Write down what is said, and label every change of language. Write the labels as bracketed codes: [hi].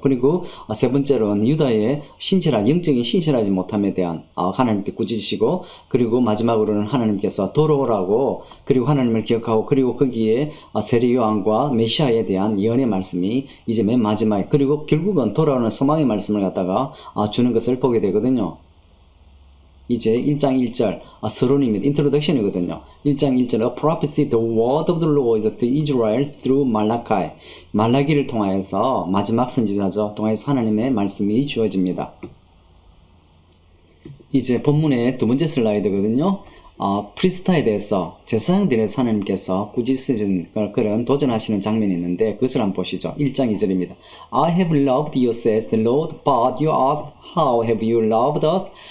[ko] 그리고 세 번째로는 유다의 영적인 신실하지 못함에 대한 하나님께 꾸짖으시고, 그리고 마지막으로는 하나님께서 돌아오라고, 그리고 하나님을 기억하고, 그리고 거기에 세례 요한과 메시아에 대한 예언의 말씀이 이제 맨 마지막에, 그리고 결국은 돌아오는 소망의 말씀을 갖다가 주는 것을 보게 되거든요. 이제 1장 1절 서론입니다. 인트로덕션이거든요. [en] 1장 1절 A prophecy, the word of the Lord to Israel through Malachi. [ko] 말라기를 통하여서 마지막 선지자죠. 통하여서 하나님의 말씀이 주어집니다. 이제 본문의 두 번째 슬라이드거든요. 프리스타에 대해서, 제사장들에 대해서 하나님께서 꾸짖으신 그런 도전하시는 장면이 있는데 그것을 한번 보시죠. 1장 2절입니다. [en] I have loved you, says the Lord, but you asked, how have you loved us?